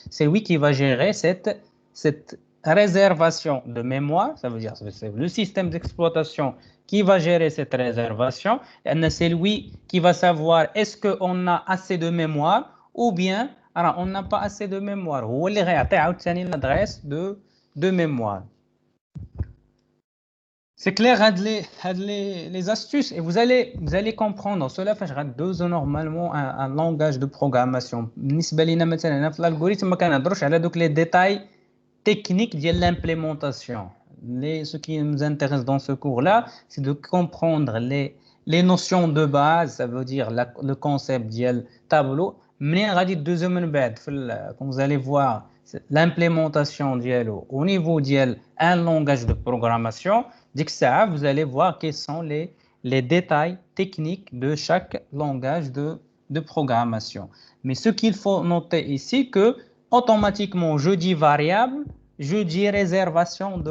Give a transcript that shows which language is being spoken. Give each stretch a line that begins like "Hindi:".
French: C'est lui qui va gérer cette réservation de mémoire. Ça veut dire c'est le système d'exploitation qui va gérer cette réservation. Et c'est lui qui va savoir est-ce qu'on a assez de mémoire ou bien on n'a pas assez de mémoire.
Arabic: هو اللي غيعطي عاوتاني
French: l'adresse de mémoire. C'est clair les astuces et vous allez comprendre cela
Arabic: فاش غدوزو
French: normalement un langage de programmation.
Arabic: بالنسبه لينا مثلا هنا في
French: l'algorithme
Arabic: ما كنهضروش على دوك
French: les détails techniques
Arabic: ديال
French: l'implémentation. Ce qui nous intéresse dans ce cours-là, c'est de comprendre les notions de base, ça veut dire le concept
Arabic: ديال
French: tableau.
Arabic: منين غادي تدوزو من بعد
French: quand vous allez voir l'implémentation
Arabic: ديالو
French: au niveau
Arabic: ديال
French: un langage de programmation
Arabic: ديك الساعه
French: vous allez voir quels sont les détails techniques de chaque langage de programmation mais ce qu'il faut noter ici que automatiquement je dis variable je dis réservation